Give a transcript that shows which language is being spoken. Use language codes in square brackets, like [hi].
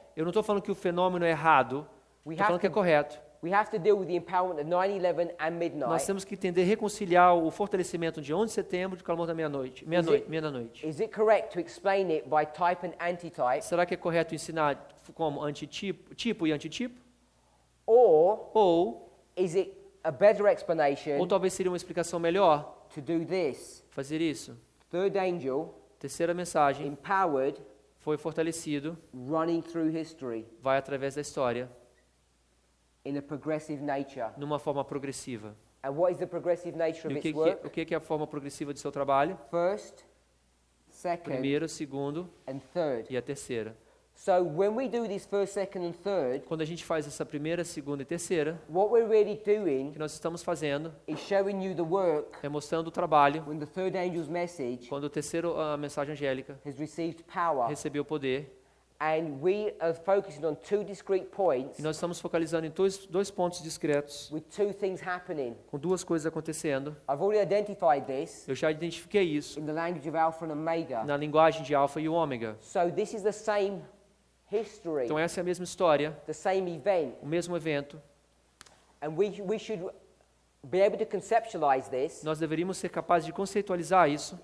[pt] Eu não estou falando que o fenômeno é errado, [en] We [pt] estou falando [en] have [pt] que é [en] to- [pt] correto. [en] We have to deal with the empowerment of 9/11 and [pt] Nós [en] midnight. [pt] temos que entender, reconciliar o fortalecimento de 11 de setembro e do clamor da meia-noite, meia-noite. [en] Is it correct to explain it by type and antitype? [pt] Será que é correto ensinar como antitipo, tipo e antitipo? [en] Or [pt] Ou [en] is it a better explanation [pt] talvez seria uma explicação melhor [en] to do this? [pt] fazer isso. [en] Third angel, [pt] Terceira mensagem, [en] empowered, [pt] foi fortalecido, [en] running through history [pt] vai através da história, [en] in a progressive nature. [pt] numa forma progressiva. [en] And what is the progressive nature [pt] E [en] of [pt] o [en] its work? [pt] que é a forma progressiva do seu trabalho? [en] First, second, [pt] Primeiro, segundo [en] and third. [pt] e a terceira. [en] So when we do this first, second, and third, [pt] Quando a gente faz essa primeira, segunda e terceira, [en] what we're really [pt] o [en] doing [pt] que nós estamos fazendo [en] is showing you the work [pt] é mostrando o trabalho [en] when the third angel's message [pt] quando o terceiro, a mensagem angélica, [en] has received power. [pt] recebeu poder. [en] And we are focusing on two discrete points [pt] E nós estamos focalizando em dois pontos discretos, [en] with two things happening. [pt] com duas coisas acontecendo. [en] I've already identified this [pt] Eu já identifiquei isso [en] in the language of Alpha and Omega. [pt] na linguagem de alfa e ômega. [en] So this is the same history, [pt] Então essa é a mesma história, [en] the same event. [pt] o mesmo evento. [en] And we should be able to conceptualize this. [pt] Nós deveríamos ser capazes de conceitualizar isso.